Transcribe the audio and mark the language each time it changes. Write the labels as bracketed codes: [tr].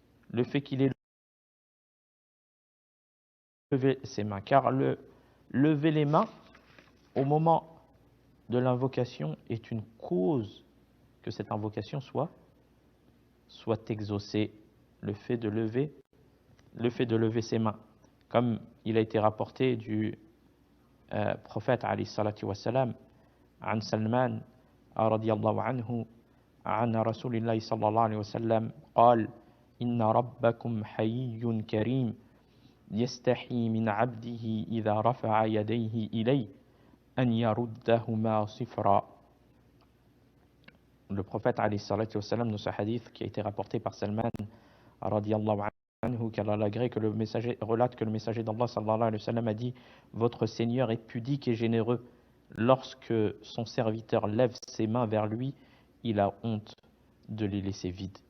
[fr] Le fait qu'il ait levé ses mains, car lever les mains au moment de l'invocation est une cause que cette invocation soit exaucée. Le fait de lever ses mains, comme il a été rapporté du prophète [ar] alayhi salatu wassalam, عن سلمان رضي الله عنه عن رسول الله صلى الله عليه وسلم قال إن ربكم حيي كريم يستحي من عبده إذا رفع يديه إليه أن يردهما صفرا. [fr] Le prophète alayhi salatu wassalam, dans ce hadith qui a été rapporté par Salman radiyallahu anhu, qu'Allah l'agrée, que le messager relate que le messager d'Allah sallallahu alayhi wa sallam a dit: votre Seigneur est pudique et généreux. Lorsque son serviteur lève ses mains vers lui, il a honte de les laisser vides.